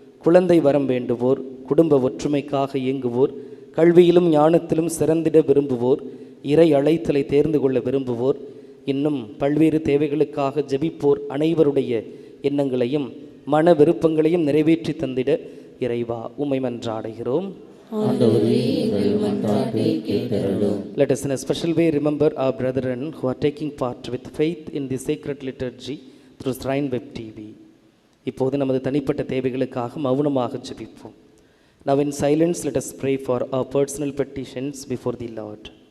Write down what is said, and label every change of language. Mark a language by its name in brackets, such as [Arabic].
[Tamil] குழந்தை வரம் வேண்டுவோர், குடும்ப ஒற்றுமைக்காக இயங்குவோர், கல்வியிலும் ஞானத்திலும் சிறந்திட விரும்புவோர், இறை அழைத்தலை தேர்ந்து கொள்ள விரும்புவோர், இன்னும் பல்வேறு தேவைகளுக்காக ஜெபிப்போர் அனைவருடைய எண்ணங்களையும் மன விருப்பங்களையும் நிறைவேற்றி தந்திட இறைவா உம்மை மன்றாடுகிறோம். [English] Let us in a special way remember our brethren who are taking part with faith in the sacred liturgy through Shrine Web TV. [Tamil] இப்போது நமது தனிப்பட்ட தேவைகளுக்காக மௌனமாக ஜெபிப்போம். [English] Now in silence let us pray for our personal petitions before the Lord.